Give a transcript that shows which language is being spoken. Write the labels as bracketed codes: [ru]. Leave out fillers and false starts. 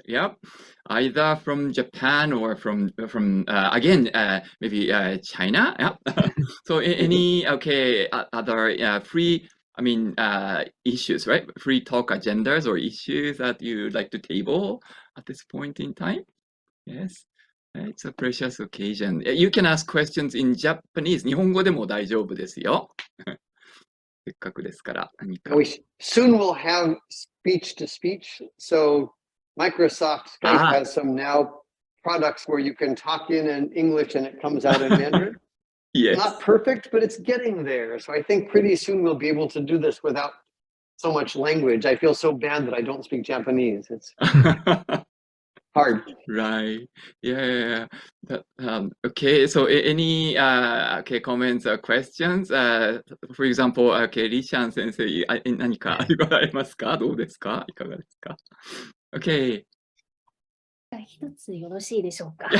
[en] Yeah, either from Japan or from again maybe China. Yeah. So any other free. I mean, issues, right? Free talk agendas or issues that you'd like to table at this point in time? Yes. It's a precious occasion. You can ask questions in Japanese. [ja] 日本語でも大丈夫ですよ。せっかくですから何か。 [en] Soon we'll have speech to speech. So Microsoft Skype has some now products where you can talk in English and it comes out in Mandarin. Yes. Not perfect, but it's getting there. So I think pretty soon we'll be able to do this without so much language. I feel so bad that I don't speak Japanese. It's hard. Right. Yeah. Okay. So any comments or questions? For example, [ja] Li Shan 先生、何か言われますか？どうですか？いかがですか？Okay. 一つよろしいでしょうか。